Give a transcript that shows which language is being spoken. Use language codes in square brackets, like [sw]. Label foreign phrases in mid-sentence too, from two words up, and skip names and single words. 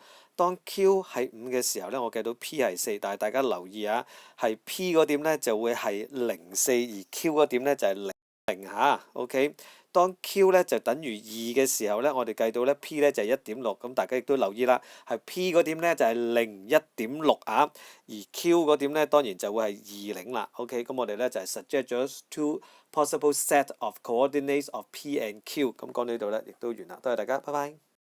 [yue] 當 Q 係5嘅時候呢，我計到 P 係4，但係大家留意啊，係 P 嗰點呢就會係0.4，而 Q 嗰點呢就係0嚇 ，OK。當 Q 咧就等於2嘅時候咧，我哋計到咧 P 咧就係1.6，咁大家亦都留意啦，係 P 嗰點咧就係1.6啊，而 Q 嗰點咧當然就會係20啦。OK， 咁我哋咧就係 suggest 咗 [en] two possible set of coordinates of P and Q， [yue] 咁講到呢度咧亦都完啦，多謝大家，拜拜。